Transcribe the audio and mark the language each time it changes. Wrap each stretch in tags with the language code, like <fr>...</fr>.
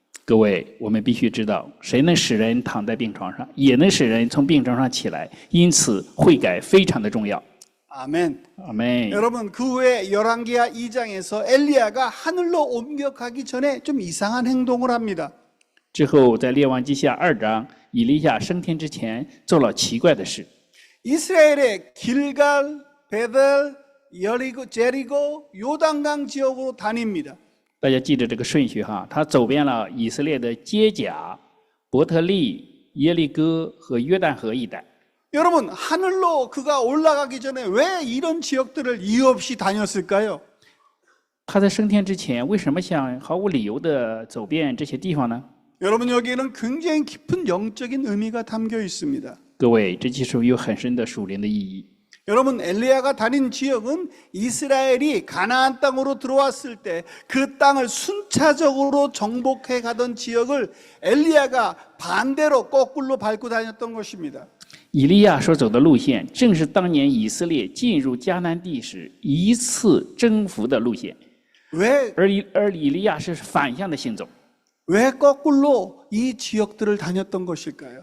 <zh>各位，我们必须知道，谁能使人躺在病床上，也能使人从病床上起来，因此悔改非常的重要。</zh> <ko>아멘.</ko> <zh>阿门。</zh> <ko>여러분, 그 후에 열왕기하 2장에서 엘리야가 하늘로 옮겨가기 전에 좀 이상한 행동을 합니다.</ko> <zh>之后，在列王记下2章，以利亚升天之前做了奇怪的事。</zh> <ko>이스라엘의 길갈, 베델, 여리고, 제리고, 요단강 지역으로 다닙니다.</ko> <zh>大家记着这个顺序哈，他走遍了以色列的街甲、伯特利、耶利哥和约旦河一带。</zh> <ko>여러분, 하늘로 그가 올라가기 전에 왜 이런 지역들을 이유 없이 다녔을까요?</ko> <zh>他在升天之前，为什么想毫无理由地走遍这些地方呢？</zh> <ko>여러분, 여기에는 굉장히 깊은 영적인 의미가 담겨 있습니다.</ko> <zh>各位，这其实有很深的属灵的意义。</zh> <ko>여러분, 엘리야가 다닌 지역은 이스라엘이 가나안 땅으로 들어왔을 때 그 땅을 순차적으로 정복해 가던 지역을 엘리야가 반대로 거꾸로 밟고 다녔던 것입니다.</ko> <zh>以利亚所走的路线，正是当年以色列进入迦南地时一次征服的路线。</zh> <ko>왜</ko> <zh>而以利亚是反向的行走。</zh> <ko>왜 거꾸로 이 지역들을 다녔던 것일까요?</ko>